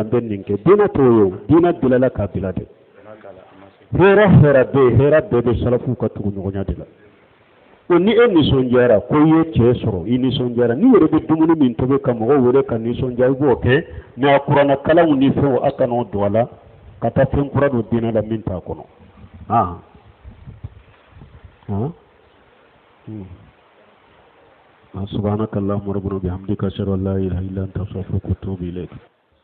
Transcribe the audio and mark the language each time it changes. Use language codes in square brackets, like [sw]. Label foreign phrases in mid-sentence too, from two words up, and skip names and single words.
[bm] n bɛ nin kɛ diina t'o ye o diina dɛlɛla k'a bila de hɛrɛ bɛɛ bɛ salafu ka tugu ɲɔgɔnya de la o ni e nisɔndiyara ko i ye cɛ sɔrɔ i nisɔndiyara ni yɛrɛ bɛ dumuni min tobi ka mɔgɔw wele ka nisɔndiya i b'o kɛ mɛ a kuranakalanw ni fɛnw a kan'o don a la ka taa fɛn kura don diinɛ la min t'a kɔnɔ [ar] سبحانك اللهم ربنا بحمدك اشهد ان لا اله الا انت استغفرك واتوب اليك